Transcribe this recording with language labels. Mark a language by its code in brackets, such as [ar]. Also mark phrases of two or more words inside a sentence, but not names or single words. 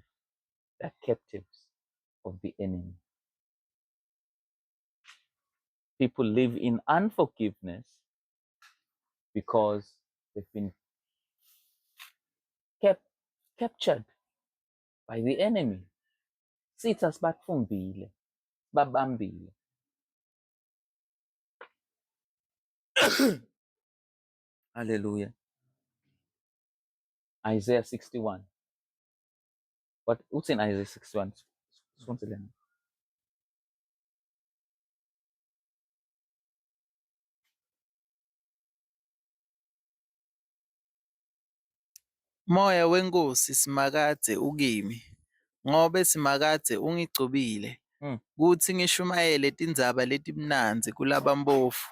[en] They are captives of the enemy. People live in unforgiveness because they've been captured by the enemy. [ss] Sitha sibatfumbile, babambile. [en] Hallelujah. Isaiah 61. What's in Isaiah 61? [ss] Moya wenkosi simakadze ukimi, ngobe simakadze ungigcobile, kutsi ngishumayele tindzaba letimnandzi kulabampofu.